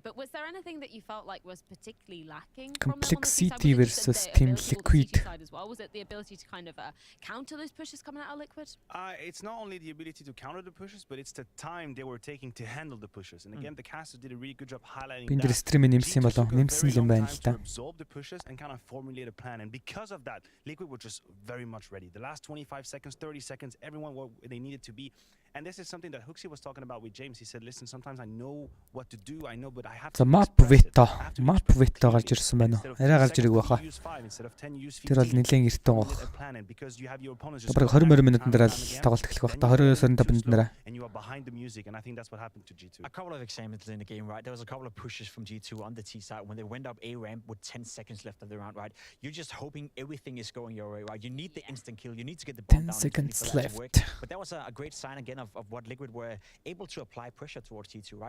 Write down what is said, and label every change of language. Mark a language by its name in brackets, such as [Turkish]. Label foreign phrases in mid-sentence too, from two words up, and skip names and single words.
[English] But was there anything that you felt like was particularly lacking from them on the C Complexity versus Team Liquid side as well? Was it the ability to kind of counter those pushes coming out of Liquid? It's not only the ability to counter the pushes, but it's the time they were taking to handle the pushes. And again, the casters did a really good job highlighting that. [Mongolian] Stream-ийн нэмсэн болов. Нэмсэн юм байна л да. [English] Absorb the pushes and kind of formulate a plan. And because of that, Liquid were just very much ready. The last 25 seconds, 30 seconds, everyone where they needed to be. And this is something that Hooksy was talking about with James. He said, listen, sometimes I know what to do. I know, but I have to map veto [Mongolian] гарч ирсэн байна уу? Арай гарч ирэх баха. Тэр бол нэлээд эртэн гоох. Бараг 20 минутын дараа л тоглолт эхлэх бах. 22-25 минутын дараа. [English] A couple of examples in the game, right? There was a couple of pushes from G2 on the T side when they went up A ramp with 10 seconds left of the round, right? You're just hoping everything is going your way, right? You need the instant kill. You need to get the bomb down. 10 seconds left. But that was a great sign again of of what Liquid were able to apply pressure towards G2, right?